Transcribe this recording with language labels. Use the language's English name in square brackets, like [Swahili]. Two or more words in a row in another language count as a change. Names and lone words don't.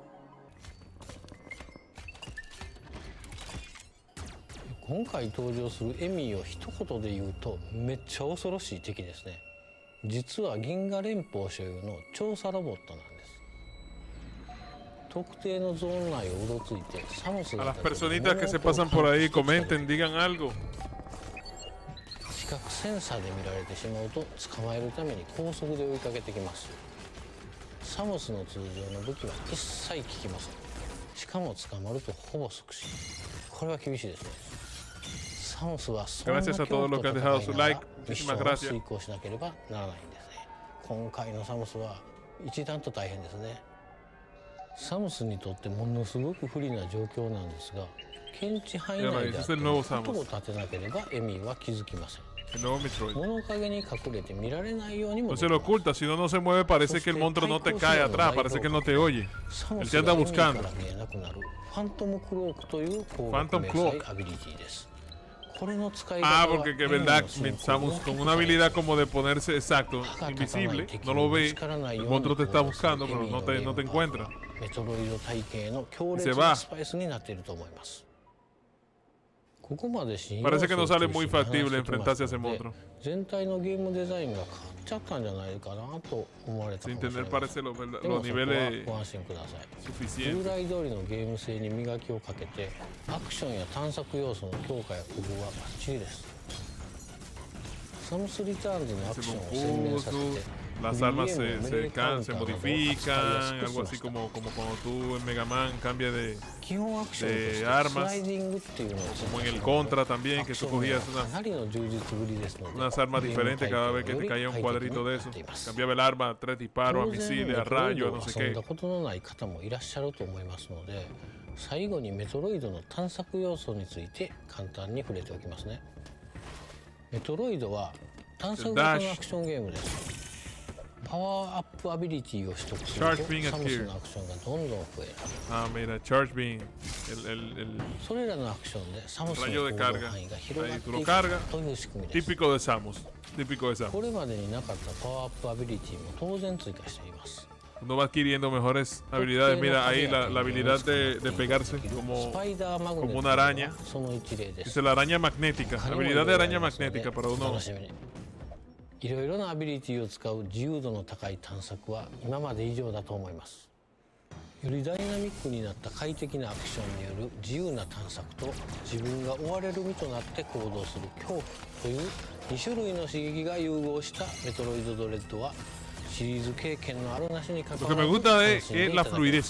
[Japanese] 今回登場するエミーを一言で言うとめっちゃ恐ろしい敵ですね。実は銀河連邦所有の調査ロボットなんです。特定のゾーン内をうろついてサムス [Spanish] A las personitas que se pasan por ahí, comenten, digan algo. [Japanese] 視覚センサーで見られてしまうと捕まえるために高速で追いかけてきます。サムスの通常の武器は一切効きません。しかも捕まるとほぼ即死。これは厳しいですね。サムスはそんな恐怖と戦いながらミッションを遂行しなければならないんですね。今回のサムスは一段と大変ですね。サムスにとってものすごく不利な状況なんですが、検知範囲内であっても音を立てなければエミーは気づきません。物陰に隠れて見られないようにも [Spanish] No se lo oculta, si uno no se mueve parece que el monstruo no te cae atrás, parece que él no te oye. Él te anda buscando. [Japanese] ファントムクロークという攻撃迷彩アビリティです。これの使い方は [Spanish] porque que verdad, Samus con una habilidad como de ponerse exacto, invisible, no lo ve, el monstruo te está buscando, pero no te encuentra. [Japanese] メトロイド体系の強烈なスパイスになっていると思います。こ [Spanish] Parece que no sale muy factible enfrentarse a ese monstruo. [Japanese] 全体のゲームデザインが変わっちゃったんじゃないかなと思われたかも [Spanish] Sin [Japanese] しれない [Spanish] tener parece los [Japanese] でも [Spanish] niveles [Japanese] そこはご安心ください [Spanish] suficientes. [Japanese] 従来通りのゲーム性に磨きをかけてアクションや探索要素の強化や工夫はバッチリですサムスリターンズのアクションを洗練させて [Spanish] Las armas se modifican, algo así como cuando tú en Mega Man cambia de armas, como en el Contra también, que tú cogías unas armas diferentes cada vez que te caía un cuadrito de eso. Cambiaba el arma a 3 disparos, a misiles, a rayos, a no sé qué. [Japanese] 最後にメトロイドの探索要素について簡単に触れておきますね。メトロイドは探索型のアクションゲームです。パワーアップアビリティを取得するとサムスのアクションがどんどん増える。 [Spanish] Mira, [English] Charge Beam, [Japanese] それらのアクションでサムスの行動範囲が広がっていくという仕組みです。 [Spanish] Típico de Samus, típico de Samus. [Japanese] これまでになかったパワーアップアビリティも当然追加しています。 [Spanish] Uno va adquiriendo mejores habilidades. Mira ahí la habilidad de pegarse como una araña. Es la araña magnética. La habilidad de araña magnética para uno. [Japanese] いろいろなアビリティを使う自由度の高い探索は今まで以上だと思います。よりダイナミックになった快適なアクションによる自由な探索と自分が追われる身となって行動する恐怖という2種類の刺激が融合したメトロイドドレッドはシリーズ経験のあるなしに関わらず楽しんでいただけます。